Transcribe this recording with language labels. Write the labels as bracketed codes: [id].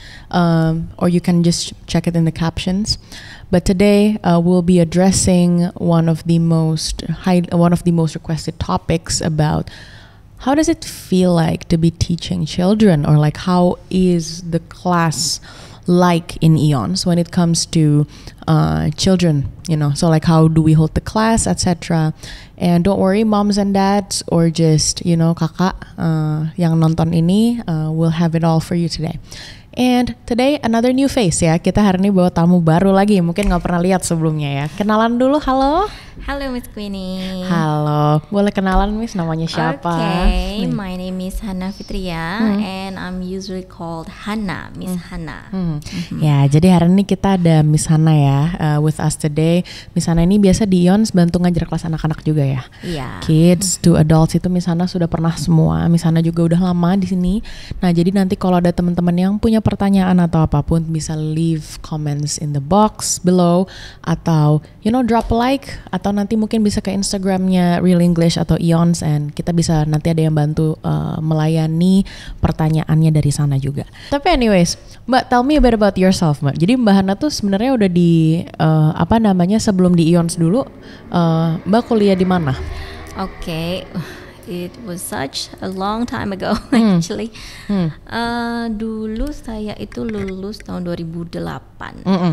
[en] Or you can just check it in the captions. But today we'll be addressing one of the most requested topics about how does it feel like to be teaching children, or like how is the class like in Eons when it comes to children, you know, so like how do we hold the class, etc. And don't worry moms and dads, or just, you know, [id] kakak yang nonton ini, [en] we'll have it all for you today. And today another new face ya. [id] Kita hari ini bawa tamu baru lagi, mungkin nggak pernah lihat sebelumnya ya. Kenalan dulu, halo. Halo Miss Queenie. Halo, boleh kenalan Miss, namanya siapa? [en] Okay, my name is Hana Fitria and I'm usually called Hana, Miss Hana. [id] Ya, jadi hari ini kita ada Miss Hana ya, [en] with us today. [id] Miss Hana ini biasa di Ions bantu ngajar kelas anak-anak juga ya. Iya. [en] Kids to adults [id] itu Miss Hana sudah pernah semua. Miss Hana juga udah lama di sini. Nah, jadi nanti kalau ada teman-teman yang punya pertanyaan atau apapun, bisa [en] leave comments in the box below, [id] atau [en] you know drop a like, [id] atau nanti mungkin bisa ke Instagramnya Real English atau Eons, and kita bisa nanti ada yang bantu melayani pertanyaannya dari sana juga. [en] Tapi anyways, Mbak, tell me a bit about yourself, Mbak. [id] Jadi Mbak Hana tuh sebenarnya udah di sebelum di Eons dulu, Mbak kuliah di mana? [en] Okay. It was such a long time ago actually. [id] Dulu saya itu lulus tahun 2008.